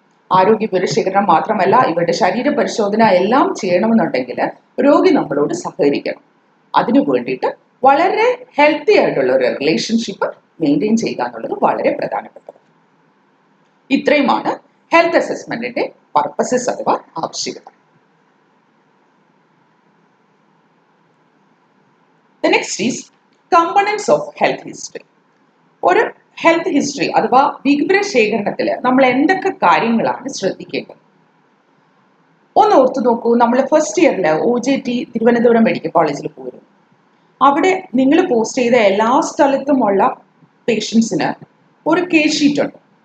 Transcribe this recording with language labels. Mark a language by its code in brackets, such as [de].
[ml] ആരോഗ്യ വിവരശേഖരണം മാത്രമല്ല, ഇവരുടെ ശരീര പരിശോധന എല്ലാം ചെയ്യണമെന്നുണ്ടെങ്കിൽ രോഗി നമ്മളോട് സഹകരിക്കണം. അതിനു വേണ്ടിയിട്ട് വളരെ ഹെൽത്തി ആയിട്ടുള്ള ഒരു റിലേഷൻഷിപ്പ് മെയിൻറ്റെയിൻ ചെയ്യുക എന്നുള്ളത് വളരെ പ്രധാനപ്പെട്ടത്. ഇത്രയുമാണ് ഹെൽത്ത് അസസ്മെന്റിന്റെ പർപ്പസസ് അഥവാ ആവശ്യകത. [en] The next is components of health history. [ml] ഒരു ഹെൽത്ത് ഹിസ്റ്ററി അഥവാ വിവരശേഖരണത്തിൽ നമ്മൾ എന്തൊക്കെ കാര്യങ്ങളാണ് ശ്രദ്ധിക്കേണ്ടത് ഒന്ന് ഓർത്തു നോക്കൂ. നമ്മൾ ഫസ്റ്റ് ഇയറിൽ OJT തിരുവനന്തപുരം മെഡിക്കൽ കോളേജിൽ പോയിരുന്നു. അവിടെ നിങ്ങൾ പോസ്റ്റ് ചെയ്ത എല്ലാ സ്ഥലത്തുമുള്ള പേഷ്യൻസിന് ഒരു കേസ് ഷീറ്റ് ഉണ്ട്.